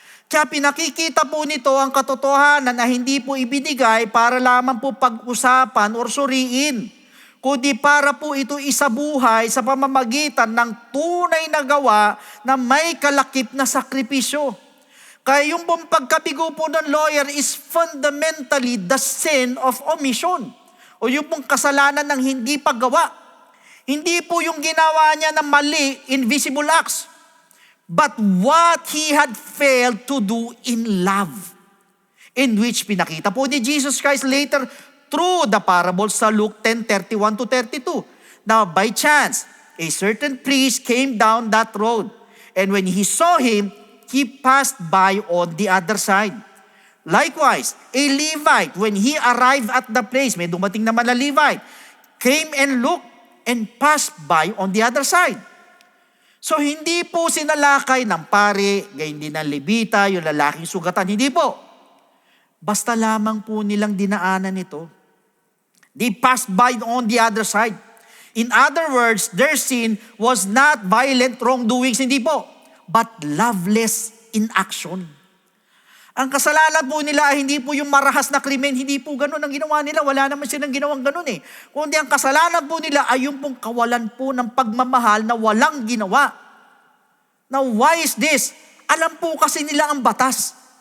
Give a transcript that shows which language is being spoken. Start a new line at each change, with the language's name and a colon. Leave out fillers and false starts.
Filipino: Kaya pinakikita po nito ang katotohanan na hindi po ibinigay para lamang po pag-usapan or suriin, kundi para po ito isabuhay sa pamamagitan ng tunay na gawa na may kalakip na sakripisyo. Kaya yung pong pagkabigo po ng lawyer
English: is fundamentally the sin of omission.
Filipino: O yung pong kasalanan ng hindi paggawa. Hindi po yung ginawa niya na mali,
English: invisible acts. But what he had failed to do in love.
Filipino: In which pinakita po ni Jesus Christ
English: later through the parables
Filipino: sa Luke 10:31-32.
English: Now by chance, a certain priest came down that road. And when he saw him, he passed by on the other side. Likewise, a Levite, when he arrived at the place,
Filipino: may dumating naman na Levite,
English: came and looked and passed by on the other side.
Filipino: So hindi po sinalakay ng pare, gayon din ng Levita, yung lalaking sugatan. Hindi po. Basta lamang po nilang dinaanan ito.
English: They passed by on the other side. In other words, their sin was not violent wrongdoings,
Filipino: hindi po,
English: but loveless in action.
Filipino: Ang kasalanan po nila ay hindi po yung marahas na krimen, hindi po ganun ang ginawa nila. Wala naman silang ginawang ganun eh. Kundi ang kasalanan po nila ay yung pong kawalan po ng pagmamahal na walang ginawa.
English: Now, why is this?
Filipino: Alam po kasi nila ang batas.